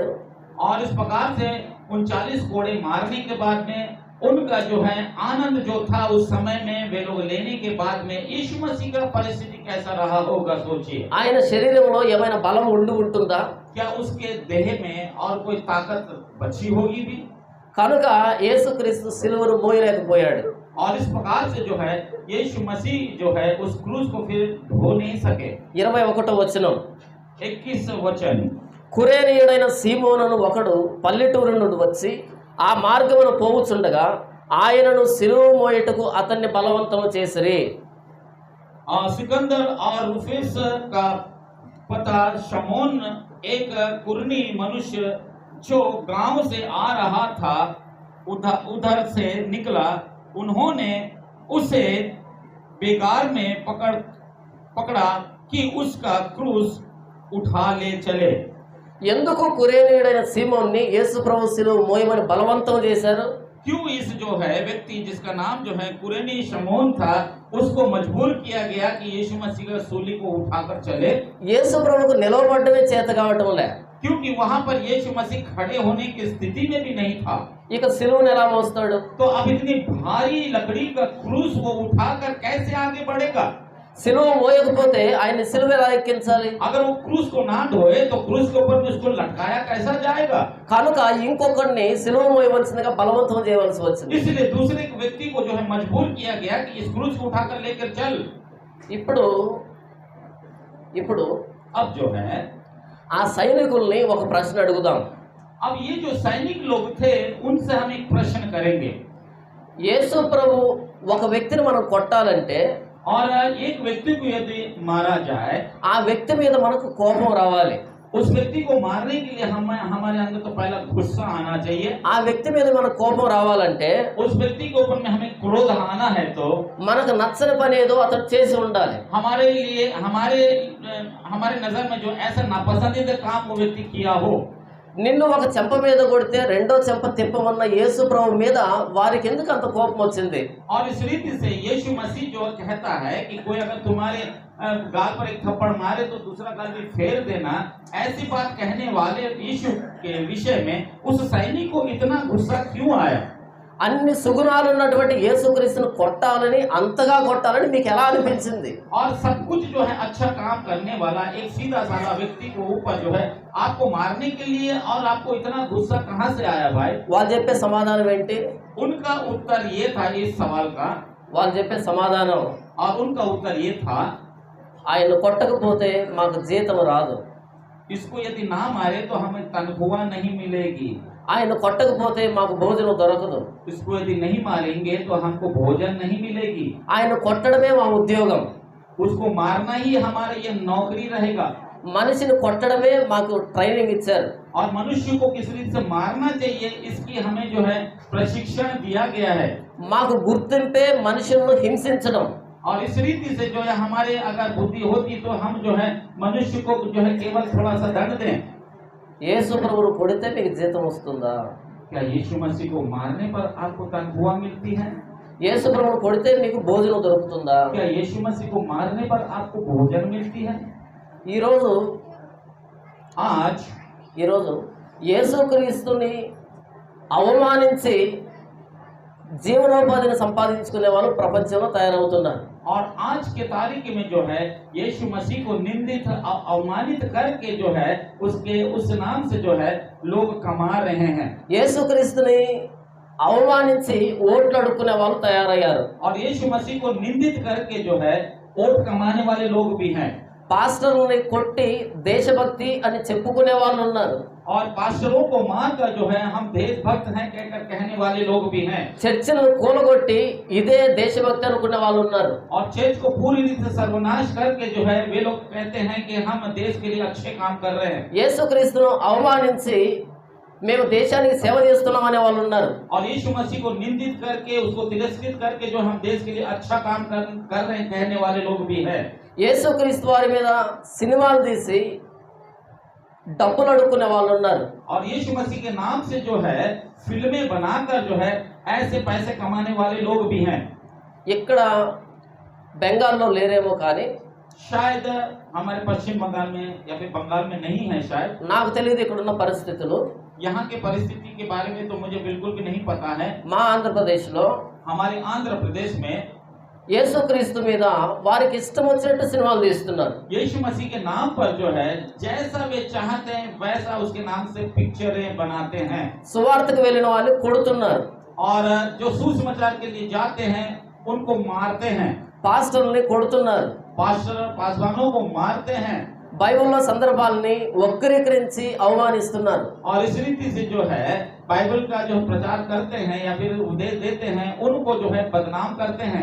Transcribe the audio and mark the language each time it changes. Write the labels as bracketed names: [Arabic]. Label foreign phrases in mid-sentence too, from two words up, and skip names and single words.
[Hindi] और इस प्रकार से 39 कोड़े मारने के बाद में उनका जो है आनंद जो था उस समय में वे लोग लेने के बाद में यीशु मसीह का परिस्थिति कैसा रहा होगा सोचिए. [Telugu] ఆయన శరీరంలో ఏమైనా బలం ఉండి ఉంటుందా? [Hindi] क्या उसके देह में और कोई ताकत बची होगी भी? [Telugu] కనుక యేసుక్రీస్తు సిలువను మోయలేకపోయాడు. [Hindi] और इस प्रकार से जो है यीशु मसीह जो है उस क्रूस को फिर ढो नहीं सके. [Telugu] 21వ వచనం [Hindi] 21 वचन [Telugu] కురేనీయుడైన సీమోనును ఒకడు పల్లెటూరు నుండి వచ్చి ఆ మార్గమును పోవుచుండగా ఆయనను సిలువ మోయటకు అతన్ని బలవంతం చేసిరి. [Hindi] सिकंदर और रुफेस का पता शमोन एक कुरनी मनुष्य जो गांव से आ रहा था उधर से निकला. उन्होंने उसे बेगार में पकड़ा कि उसका क्रूस उठा ले चले. [Telugu] ఎందుకు కురేనీయుడైన సీమోన్ని యేసు ప్రభు సిలువ మోయమని బలవంతం చేశారు? [Hindi] क्यों इस जो है व्यक्ति जिसका नाम जो है कुरेनी शमोन था उसको मजबूर किया गया कि यीशु मसीह का सूली को उठाकर चले? [Telugu] యేసు ప్రభువుకు నిలవబడమే చేత కావటం లే. [Hindi] क्योंकि वहां पर यीशु मसीह खड़े होने की स्थिति में भी नहीं था. [Telugu] ఇక సిలువను ఎలా మోస్తాడు? [Hindi] तो अब इतनी भारी लकड़ी का क्रूस वो उठाकर कैसे आगे बढ़ेगा? [Telugu] సిలువ మోయకపోతే ఆయన సిలువ ఎలా ఎక్కించాలి? [Hindi] अगर वो क्रूस को ना ढोए तो क्रूस के ऊपर में उसको लटकाया कैसा जाएगा? [Telugu] కనుక ఇంకొకరిని సిలువ మోయవలసిందిగా బలవంతం చేయవలసి వచ్చింది. [Hindi] इसलिए दूसरे व्यक्ति को जो है मजबूर किया गया कि इस क्रूस को उठाकर लेकर चल. [Telugu] ఇప్పుడు [Hindi] अब जो है [Telugu] ఆ సైనికుల్ని ఒక ప్రశ్న అడుగుదాం. [Hindi] अब ये जो सैनिक लोग थे उनसे हम एक प्रश्न करेंगे. [Telugu] యేసు ప్రభు ఒక వ్యక్తిని మనం కొట్టాలంటే [Hindi] और एक व्यक्ति को यदि मारा जाए [Telugu] ఆ వ్యక్తి మీద మనకు కోపం రావాలి. [Hindi] उस व्यक्ति को मारने के लिए हमारे अंदर तो पहला गुस्सा आना चाहिए. [Telugu] ఆ వ్యక్తి మీద మనకు కోపం రావాలంటే [Hindi] उस व्यक्ति के ऊपर में हमें क्रोध आना है तो [Telugu] మనకు నచ్చని పని ఏదో అతడు చేసి ఉండాలి. [Hindi] हमारे लिए हमारे नजर में जो ऐसा नापसंदीदा काम वो व्यक्ति किया हो. [Telugu] నిన్ను ఒక చెంప మీద కొడితే రెండో చెంప తిప్పమన్న యేసు ప్రభు మీద వారికి ఎందుకు అంత కోపం వచ్చింది? [Hindi] और इस रीति से यीशु मसीह जो कहता है कि कोई अगर तुम्हारे गाल पर एक थप्पड़ मारे तो दूसरा गाल भी फेर देना, ऐसी बात कहने वाले यीशु के विषय में उस सैनिक को इतना गुस्सा क्यों आया? [Telugu] అన్ని సుగుణాలు ఉన్నటువంటి యేసుక్రీస్తును కొట్టాలని అంతగా కొట్టాలని మీకు ఎలా అనిపించింది? [Hindi] और सब कुछ जो है अच्छा काम करने वाला एक सीधा साधा व्यक्ति को ऊपर जो है आपको मारने के लिए और आपको इतना गुस्सा कहां से आया भाई? [Telugu] వాళ్ళు చెప్పే సమాధానం ఏంటి? [Hindi] उनका उत्तर ये था इस सवाल का, [Telugu] వాళ్ళు చెప్పే సమాధానం [Hindi] और उनका उत्तर ये था [Telugu] ఆయన కొట్టకపోతే మాకు జీతం రాదు. [Hindi] इसको यदि ना मारे तो हमें तनख्वाह नहीं मिलेगी। [Telugu] ఆయన కొట్టకపోతే మాకు భోజనం దొరకదు. [Hindi] इसको यदि नहीं मारेंगे तो हमको भोजन नहीं मिलेगी। [Telugu] ఆయన కొట్టడమే మా ఉద్యోగం. [Hindi] उसको मारना ही हमारा ये नौकरी रहेगा। [Telugu] మనిషిని కొట్టడమే మాకు ట్రైనింగ్ ఇచ్చారు. [Hindi] और मनुष्य को किस रीति से मारना चाहिए इसकी हमें जो है प्रशिक्षण दिया गया है। [Telugu] మాకు గుర్తింపే మనుషులను హింసించడం. [Hindi] और इस रीति से जो है हमारे अगर बुद्धि होती तो हम जो है मनुष्य को जो है केवल थोड़ा सा दंड दें। [Telugu] యేసు ప్రభువును కొడితే మీకు జీతం వస్తుందా? [Hindi] क्या यीशु मसीह को मारने पर आपको तनख्वाह मिलती है? [Telugu] యేసు ప్రభువును కొడితే మీకు భోజనం దొరుకుతుందా? [Hindi] क्या यीशु मसीह को मारने पर आपको भोजन मिलती है? [Telugu] ఈరోజు [Hindi] आज [Telugu] యేసుక్రీస్తుని అవమానించి జీవనోపాధిని సంపాదించుకునే వాళ్ళు ప్రపంచంలో తయారవుతున్నారు. [Hindi] और आज के तारीख में जो है यीशु मसीह को निंदित अवमानित करके जो है उसके उस नाम से जो है लोग कमा रहे हैं। [Telugu] యేసుక్రీస్తుని అవమానించి ఓట్లు అడుక్కునే వాళ్ళు తయారయ్యారు. [Hindi] और यीशु मसीह को निंदित करके जो है वोट कमाने वाले लोग भी हैं। [Telugu] పాస్టర్ని కొట్టి దేశభక్తి అని చెప్పుకునే వాళ్ళు ఉన్నారు. [Hindi] और पास्टरों को मारकर जो है हम देशभक्त हैं कहकर कहने वाले लोग भी हैं। [Telugu] చర్చిలను కూలగొట్టి ఇదే దేశభక్తి అనుకునే వాళ్ళు ఉన్నారు. [Hindi] और चर्च को पूरी रीति से सर्वनाश करके जो है वे लोग कहते हैं कि हम देश के लिए अच्छे काम कर रहे हैं। [Telugu] యేసుక్రీస్తును అవమానించి మేము దేశానికి సేవ చేస్తున్నాం అనే వాళ్ళు ఉన్నారు. [Hindi] और यीशु मसीह को निंदित करके उसको तिरस्कृत करके जो हम देश के लिए अच्छा काम कर रहे हैं कहने वाले लोग भी हैं। [Telugu] యేసుక్రీస్తు వారి మీద సినిమాలు తీసి డబ్బులు అడుక్కునే వాళ్ళు ఉన్నారు. [Hindi] और यीशु मसीह के नाम से जो है फिल्में बनाकर जो है ऐसे पैसे कमाने वाले लोग भी हैं। [Telugu] ఇక్కడ బెంగాల్లో లేరేమో కానీ [Hindi] शायद हमारे पश्चिम बंगाल में या फिर बंगाल में नहीं है शायद। [Telugu] నాకు తెలియదు ఇక్కడున్న పరిస్థితులు. [Hindi] यहाँ के परिस्थिति के बारे में तो मुझे बिल्कुल भी नहीं पता है। [Telugu] మా ఆంధ్రప్రదేశ్లో [Hindi] हमारे आंध्र प्रदेश में [Telugu] యేసుక్రీస్తు మీద వారికి ఇష్టం వచ్చినట్టు సినిమాలు తీస్తున్నారు. [Hindi] यीशु मसीह के नाम पर जो है जैसा वे चाहते हैं वैसा उसके नाम से पिक्चरें बनाते हैं। [Telugu] సువార్తకు వెళ్ళిన వాళ్ళు కొడుతున్నారు. [Hindi] और जो सुसमाचार के लिए जाते हैं उनको मारते हैं। [Telugu] పాస్టర్ని కొడుతున్నారు. [Hindi] पासवानों को मारते हैं। [Telugu] బైబిల్లో సందర్భాలని వక్రీకరించి అవమానిస్తున్నారు. [Hindi] और इस रीति से जो है बाइबल का जो प्रचार करते हैं या फिर उपदेश देते हैं उनको जो है बदनाम करते हैं।